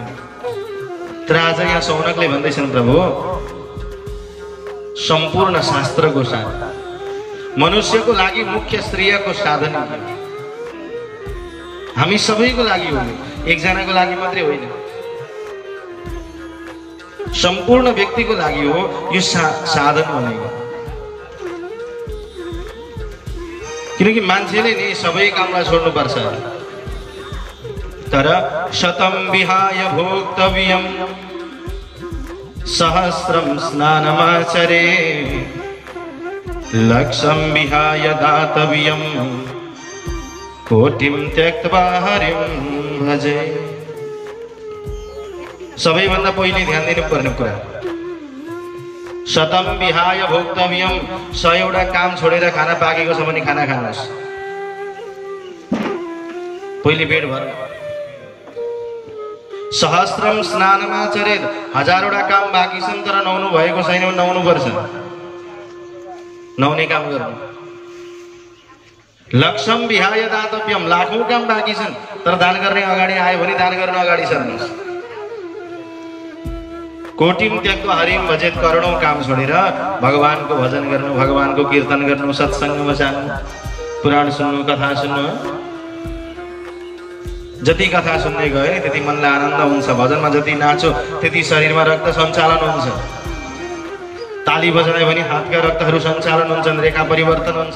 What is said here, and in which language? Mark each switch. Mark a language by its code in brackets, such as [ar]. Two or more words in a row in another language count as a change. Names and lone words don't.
[ne] तर आज यहाँ सौनकले भन्दैछन्, प्रभु सम्पूर्ण शास्त्रको साधन, मनुष्यको लागि मुख्य श्रेयको साधन हामी सबैको लागि हो, एकजनाको लागि मात्रै होइन, सम्पूर्ण व्यक्तिको लागि हो यो साधन भनेको। किनकि मान्छेले नि सबै कामलाई छोड्नुपर्छ। [sa] तर शतं विहाय भोक्तव्यं सहस्रं स्नानमाचरे लक्षं विहाय दातव्यं कोटिं त्यक्त्वा हरिं भजे। [ne] सबैभन्दा पहिले ध्यान दिनुपर्ने कुरा, [sa] शतं विहाय भोक्तव्यं, [ne] 100वटा काम छोडेर खाना पाकेको छ भने खाना खानुहोस्, पहिले पेट भर। [sa] सहस्रम स्नानमाचरेत्, [ne] 1000वटा काम बाँकी छन् तर नुहाउनु भएको छैन भने नुहाउनु पर्छ, नुहाउने काम गर्नु। [sa] लक्षम विहाय दातव्यम, [ne] लाखौं काम बाँकी छन् तर दान गर्ने अगाडि आयो भने दान गर्न अगाडि सर्नुहोस्। [sa] कोटिम त्यक्त्वा हरिम भजेत, [ne] करोडौं काम छोडेर भगवानको भजन गर्नु, भगवानको कीर्तन गर्नु, सत्सङ्गमा जानु, पुराण सुन्नु, कथा सुन्नु। जति कथा सुन्दै गयो नि त्यति मनलाई आनन्द हुन्छ, भजनमा जति नाचो त्यति शरीरमा रक्त सञ्चालन हुन्छ, ताली बजायो भने हातका रक्तहरू सञ्चालन हुन्छन्, रेखा परिवर्तन हुन्छ।